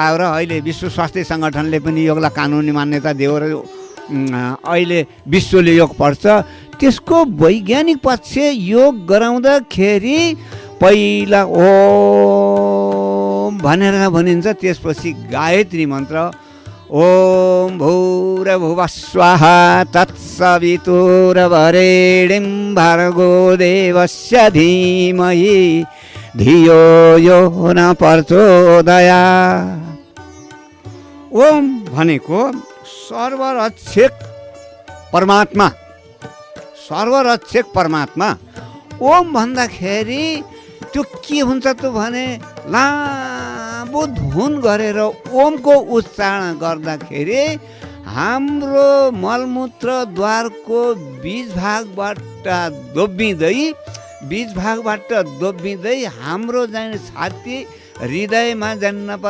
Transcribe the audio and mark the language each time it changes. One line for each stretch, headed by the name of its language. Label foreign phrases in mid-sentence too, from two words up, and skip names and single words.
Nepali: र अहिले विश्व स्वास्थ्य सङ्गठनले पनि योगलाई कानुनी मान्यता दियो र अहिले विश्वले योग पढ्छ। त्यसको वैज्ञानिक पक्ष योग गराउँदाखेरि पहिला ओम भनेर भनिन्छ, त्यसपछि गायत्री मन्त्र
Sanskrit: ओम भूर्भुवः स्वाहा तत्सवितुर्वरेण्यं भर्गो देवस्य धीमहि धियो यो न प्रचोदयात्।
Nepali: ओम भनेको सर्वरक्षक परमात्मा, सर्वरक्षक परमात्मा। ओम भन्दाखेरि त्यो के हुन्छ त भने लामो धुन गरेर ओमको उच्चारण गर्दाखेरि हाम्रो मलमूत्रद्वारको बीज भागबाट दोब्बिँदै हाम्रो चाहिँ छाती हृदयमा जान्न पर्यो।